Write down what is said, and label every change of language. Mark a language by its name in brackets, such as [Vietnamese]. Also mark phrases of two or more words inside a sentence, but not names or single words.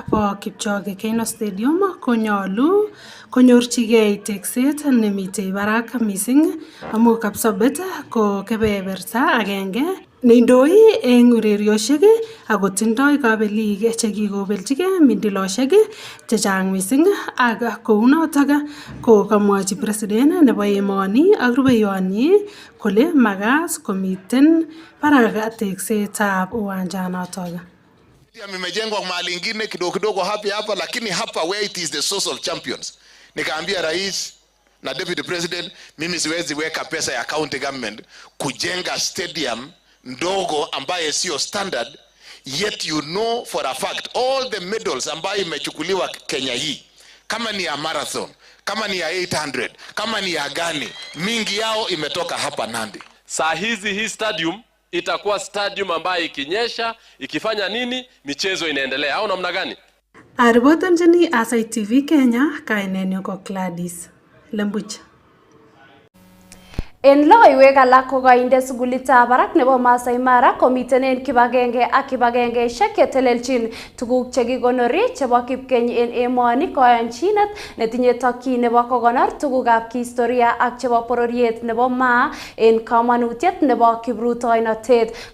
[Kalenjin] bo Kipchoge Keino Stadium konyolu konyorchigei tekset nemitei barak missing amu Kapsabet ko kebeberta agenge neindoi eng urerioshek ako tindoi kabelik chekikobeljigei mindiloshek chechang missing ak kounotok ko kamwachi president nebo emoni ak rubeiwonyi kole makat komiten barak teksetab uwanjanotok. [Swahili] Imejengwa mahali ingine kidogo kidogo hapa lakini hapa [English] where it is the source of champions. [Swahili] Nikaambia rais na [English] deputy president, [Swahili] mimi siwezi weka pesa ya [English] county government [Swahili] kujenga stadium ndogo ambaye sio standard, [English] yet you know for a fact all the medals [Swahili] ambayo imechukuliwa Kenya hii, kama ni ya marathon, kama ni ya 800, kama ni ya gani, mingi yao imetoka hapa Nandi. Saa hizi hii stadium itakuwa stadium ambayo ikinyesha, ikifanya nini, michezo inaendelea au namna gani? [Kalenjin] Aribotanjini Aasai TV Kenya kainenyu ko Gladys Lembuch. En logoiwek alak ko kainde sukulitab barak nebo Masai Mara komiten en kibagenge ak kibagengeishek chetelelchin tuguk chekikonori chebo kipkeny en emoni koyanchinet netinye tokyin nebo kokonor tugukab kihistoria ak chebo bororiet nebo Maa en kamanutiet nebo kiprutoinotet.